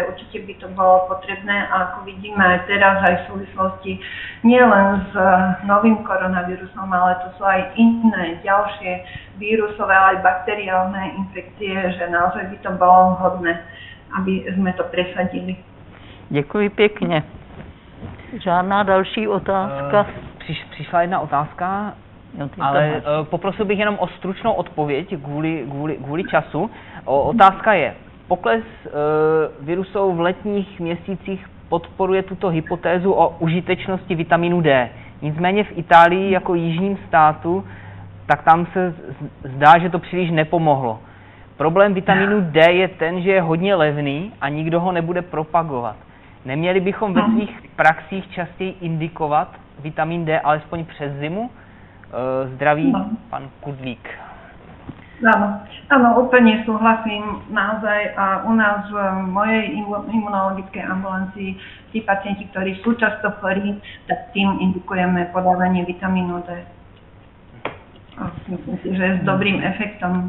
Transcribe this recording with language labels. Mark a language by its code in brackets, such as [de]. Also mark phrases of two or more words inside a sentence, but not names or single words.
[sk] Určite by to bolo potrebné a ako vidíme aj teraz aj v súvislosti nielen s novým koronavírusom, ale to sú aj iné ďalšie vírusové, aj bakteriálne infekcie, že naozaj by to bolo vhodné, aby sme to presadili. [cs] Děkuji pěkně. Žádná další otázka? Přišla jedna otázka, ale poprosil bych jenom o stručnou odpověď kvůli času. Otázka je, pokles virusů v letních měsících podporuje tuto hypotézu o užitečnosti vitamínu D. Nicméně v Itálii jako jižním státu, tak tam se zdá, že to příliš nepomohlo. Problém vitamínu D je ten, že je hodně levný a nikdo ho nebude propagovat. Neměli bychom ve svých praxích častěji indikovat vitamin D alespoň přes zimu? Zdraví, pan Kudlík. [sk] Áno, úplne súhlasím naozaj a u nás v mojej imunologickej ambulancii tí pacienti, ktorí sú často chorí, tak tým indikujeme podávanie vitamínu D. Myslím si, že s dobrým efektom.